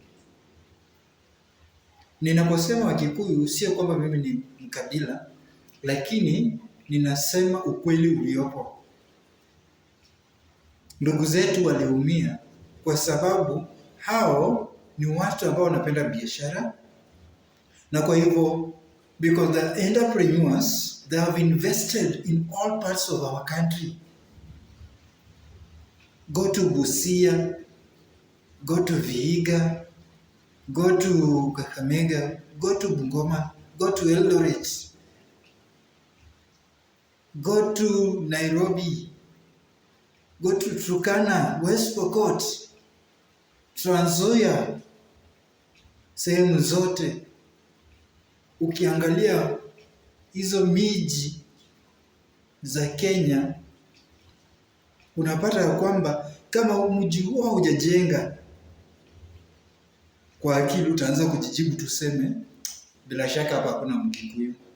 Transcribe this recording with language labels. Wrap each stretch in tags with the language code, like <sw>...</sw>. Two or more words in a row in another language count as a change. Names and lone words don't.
<sw>Ninaposema Wakikuyu sio kwamba mimi ni mkabila, lakini ninasema ukweli uliopo. Ndugu zetu waliumia kwa sababu hao ni watu ambao wanapenda biashara, na kwa hivyo</sw> <en>because the entrepreneurs they have invested in all parts of our country. Go to Busia, go to Vihiga, go to Kakamega, go to Bungoma, go to Eldoret, go to Nairobi, go to Turkana, West Pokot, Trans Nzoia,</en> <sw>sehemu zote. Ukiangalia hizo miji za Kenya, unapata ya kwamba kama mji huo hujajenga, kwa akili utaanza kujijibu tuseme, bila shaka hapa hakuna Mkikuyu.</sw>